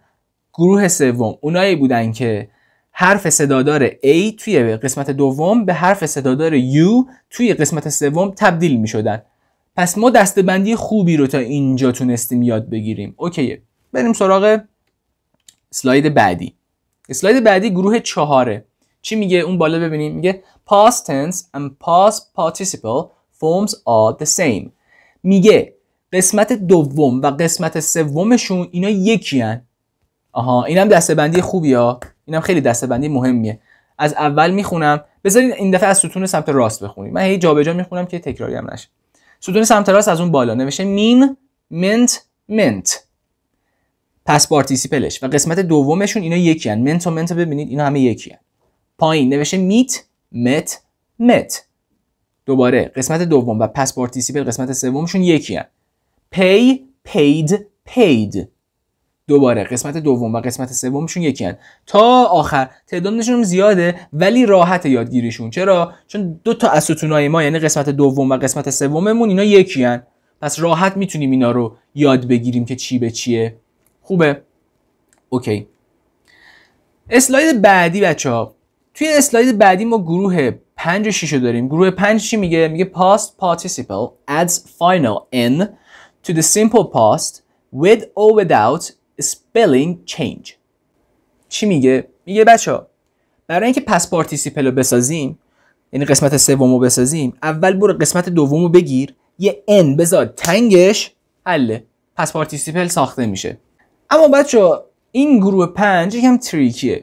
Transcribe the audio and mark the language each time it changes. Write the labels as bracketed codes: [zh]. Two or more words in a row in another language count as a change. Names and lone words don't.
[fa] گروه سوم اونایی بودن که حرف صدادار A توی قسمت دوم به حرف صدادار U توی قسمت سوم تبدیل میشدن. پس ما دسته‌بندی خوبی رو تا اینجا تونستیم یاد بگیریم. اوکیه. بریم سراغ اسلاید بعدی. اسلاید بعدی گروه 4. چی میگه اون بالا ببینیم؟ [en] میگه past tense and past participle forms are the same. [fa] میگه قسمت دوم و قسمت سومشون اینا یکی هن. آها اینم دسته‌بندی خوبیه. اینم خیلی دسته‌بندی مهمیه. از اول میخونم. بذارین این دفعه از ستون سمت راست بخونیم. من هی جابجا میخونم که تکراری هم نشه. ستون سمت راست از اون بالا نوشته [en] mean meant meant. past participle [fa] و قسمت دومشون اینا یکی هن. meant و meant ببینید اینا همه یکی هن. پایین نوشته [en] meet met met. [fa] دوباره قسمت دوم و [en] past participle [fa] قسمت سومشون یکی هن. [en] pay paid paid. [fa] دوباره قسمت دوم و قسمت سومشون یکی هن. تا آخر تعدادشون هم زیاده ولی راحت یادگیریشون. چرا؟ چون 2 تا از ستونای ما یعنی قسمت دوم و قسمت سوممون اینا یکی هن. پس راحت میتونیم اینا رو یاد بگیریم که چی به چیه. خوبه؟ اوکی. اسلاید بعدی بچه‌ها. توی اسلاید بعدی ما گروه 5 و 6 رو داریم. گروه 5 چی میگه؟ [en] میگه past participle adds final n to the simple past with or without spelling change. [fa] چی میگه؟ میگه بچه‌ها برای اینکه [en] past participle [fa] رو بسازیم یعنی قسمت سوم رو بسازیم اول برو قسمت دوم رو بگیر یه n بذار تنگش حله. [en] past participle [fa] ساخته میشه. اما بچه‌ها این گروه 5 یکم تریکیه.